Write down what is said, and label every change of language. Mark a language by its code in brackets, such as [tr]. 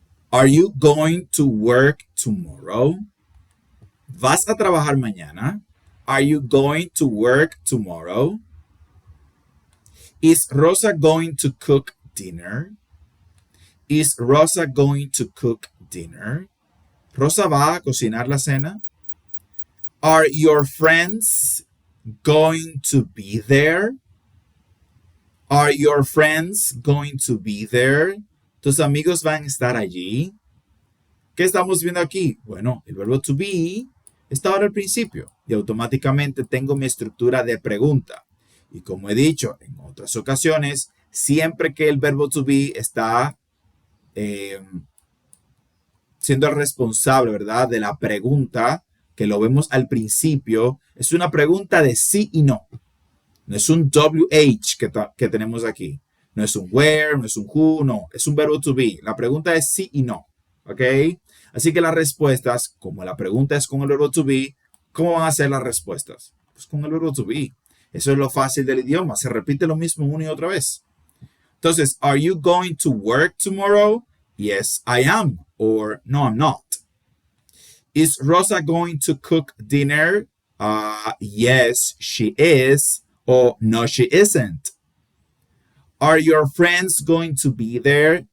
[en] Are you going to work tomorrow? [es] ¿Vas a trabajar mañana? [en] Are you going to work tomorrow? Is Rosa going to cook dinner? Is Rosa going to cook dinner? [es] ¿Rosa va a cocinar la cena? [en] Are your friends going to be there? Are your friends going to be there? [es] ¿Tus amigos van a estar allí? ¿Qué estamos viendo aquí? Bueno, el verbo to be está ahora al principio y automáticamente tengo mi estructura de pregunta. Y como he dicho en otras ocasiones, siempre que el verbo to be está siendo el responsable, ¿verdad?, de la pregunta, que lo vemos al principio, es una pregunta de sí y no. No es un WH que tenemos aquí. No es un where, no es un who, no. Es un verbo to be. La pregunta es sí y no. ¿Ok? Así que las respuestas, como la pregunta es con el verbo to be, ¿cómo van a ser las respuestas? Pues con el verbo to be. Eso es lo fácil del idioma. Se repite lo mismo una y otra vez. [en] Entonces, are you going to work tomorrow? Yes, I am. Or no, I'm not. Is Rosa going to cook dinner? Yes, she is. Or no, she isn't. Are your friends going to be there?